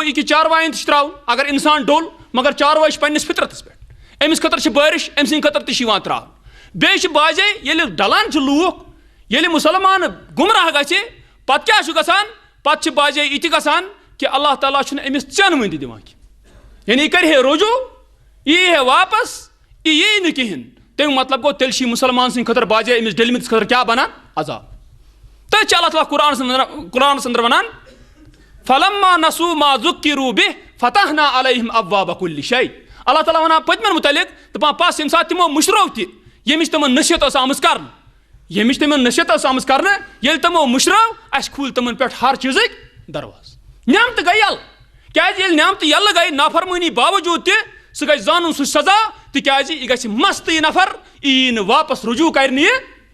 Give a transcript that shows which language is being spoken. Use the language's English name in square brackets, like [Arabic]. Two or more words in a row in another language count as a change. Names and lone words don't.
[Kashmiri] یہِ کہِ چاروایَن تہِ چھُ ترٛاوُن اگر انسان ڈوٚل مگر چاروٲے چھِ پننِس فطرتس پٮ۪ٹھ أمِس خٲطرٕ چھِ بٲرِش أمۍ سٕنٛدِ خٲطرٕ تہِ چھِ یِوان ترٛاونہٕ بیٚیہِ چھِ باجے ییٚلہِ ڈلان چھِ لوٗکھ ییٚلہِ مُسلمان گُمراہ گژھِ پتہٕ کیٛاہ چھُ گژھان پتہٕ چھِ باجے یہِ تہِ گژھان کہِ اللہ تعالیٰ چھُنہٕ أمِس ژٮ۪ن وٕنہِ تہِ دِوان کینٛہہ یعنی یہِ کرِ ہے رجوٗع یہِ یی ہے واپس یہِ یی نہٕ کِہینۍ تمیُک مطلب گوٚو تیٚلہِ چھِ یہِ مُسلمان سٕنٛدِ خٲطرٕ باجے أمِس ڈٔلمٕتِس خٲطرٕ کیٛاہ بنان عذاب تٔتھۍ چھِ اللہ تعالیٰ قرآنس انٛدر ونان [Arabic] فلما نسوٗ ما ذُکِّروٗ بِہ فتحنا علیہم ابواب کُلہِ شے [Kashmiri] اللہ تعالیٰ ونان پٔتمٮ۪ن مُتعلق دپان پس ییٚمہِ ساتہٕ تِمو مٔشرو تہِ ییٚمِچ تِمن نصیحت ٲس آمٕژ کرنہٕ ییٚمِچ تِمن نصیحت ٲس آمٕژ کرنہٕ ییٚلہِ تِمو مٔشرو اَسہِ کھوٗلۍ تِمن پٮ۪ٹھ ہر چیٖزٕکۍ دروازٕ نعمتہٕ گٔے یَلہٕ کیازِ ییٚلہِ نعمتہٕ یَلہٕ گٔے نافرمٲنی باوجوٗد تہِ سُہ گژھِ زانُن سُہ سزا تِکیازِ یہِ گژھِ مست یہِ نفر یی نہٕ واپس رجوٗع کرِ نہٕ یہِ